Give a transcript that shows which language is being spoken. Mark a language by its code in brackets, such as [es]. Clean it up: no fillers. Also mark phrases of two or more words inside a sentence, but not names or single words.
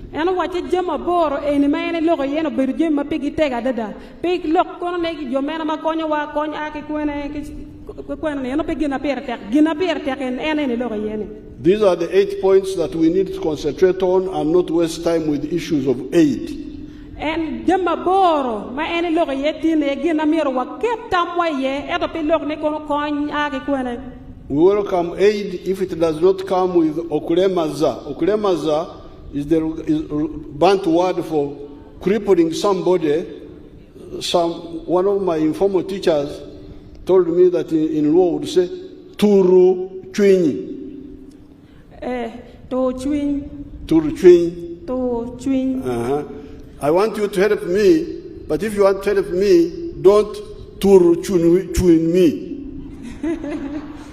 [en] These are the 8 points that we need to concentrate on and not waste time with issues of aid. [ach] En jema boro ma ene logo yetine gina miro wa kepta moye eto pe log ne kono kon ake kwene. [en] We welcome aid if it does not come with okulemaza. Okulemaza is the Bantu word for crippling somebody. One of my informal teachers told me that in Luo would say, [ach] Turu Chwinyi. To chwin. Turu Chwinyi. To chwin. [en] I want you to help me, but if you want to help me, don't [ach] Turu Chwin [en] me.